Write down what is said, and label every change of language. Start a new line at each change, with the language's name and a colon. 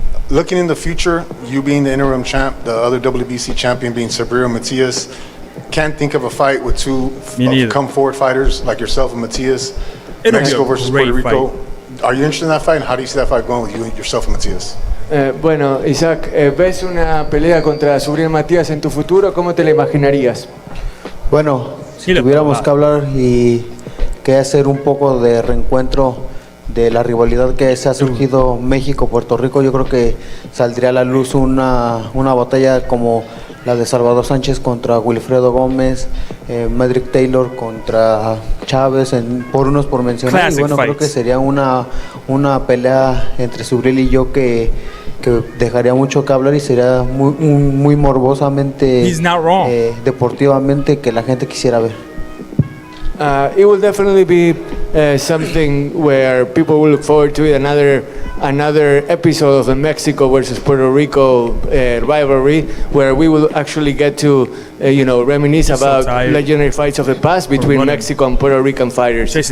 English: Looking in the future, you being the interim champ, the other WBC champion being Subriel Matías, can't think of a fight with two come forward fighters like yourself and Matías. Mexico versus Puerto Rico. Fight. Are you interested in that fight? And how do you see that fight going with you and yourself and Matías?
Spanish: Bueno, Isaac, ¿ves una pelea contra Subriel Matías en tu futuro? ¿Cómo te la imaginarías? Bueno, si tuviéramos que hablar y que hacer un poco de reencuentro de la rivalidad que se ha surgido México-Puerto Rico, yo creo que saldría a la luz una batalla como la de Salvador Sánchez contra Wilfredo Gómez, Medrick Taylor contra Chávez, por mencionar.
English: Classic fights.
Spanish: Creo que sería una pelea entre Subriel y yo que dejaría mucho que hablar y sería muy morbosamente, deportivamente, que la gente quisiera ver.
English: It will definitely be something where people will look forward to it. Another episode of the Mexico versus Puerto Rico rivalry, where we will actually get to reminisce about legendary fights of the past between Mexico and Puerto Rican fighters.